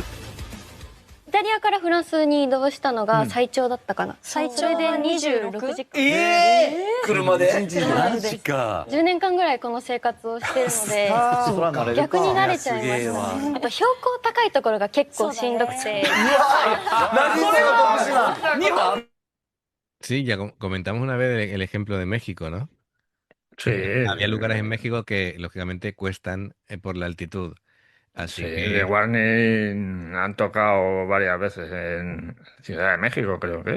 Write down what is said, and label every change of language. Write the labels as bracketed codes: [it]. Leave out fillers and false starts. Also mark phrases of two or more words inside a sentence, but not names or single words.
[ja] イタリアからフランスに移動したのが最長だったかな。最長で26時間。車でマジか。 10年間ぐらいこの生活をしてるので逆に慣れちゃいました。あと標高高いところが結構しんどくて。 [es] Sí, ya comentamos una vez el ejemplo de México, ¿no? Sí. Había lugares en México que lógicamente cuestan por la altitud. Así Sí, que de Warning han tocado varias veces en Ciudad de México, creo que.